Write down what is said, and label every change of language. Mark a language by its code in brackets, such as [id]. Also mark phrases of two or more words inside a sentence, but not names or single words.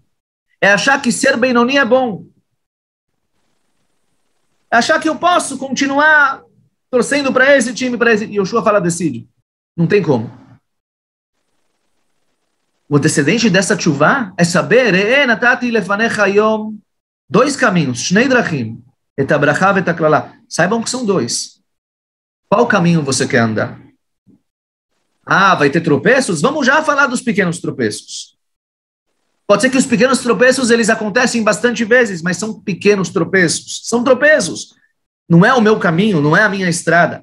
[pt] É achar que ser Benoni é bom. É achar que eu posso continuar torcendo para esse time, para esse... E Yoshua fala, decide. Não tem como. O antecedente dessa tshuva é saber, dois caminhos, [he] שני דרכים, את הברכה את הקללה. [pt] Saibam que são dois. Qual caminho você quer andar? Ah, vai ter tropeços? Vamos já falar dos pequenos tropeços. Pode ser que os pequenos tropeços, eles acontecem bastante vezes, mas são pequenos tropeços. São tropeços. Não é o meu caminho, não é a minha estrada.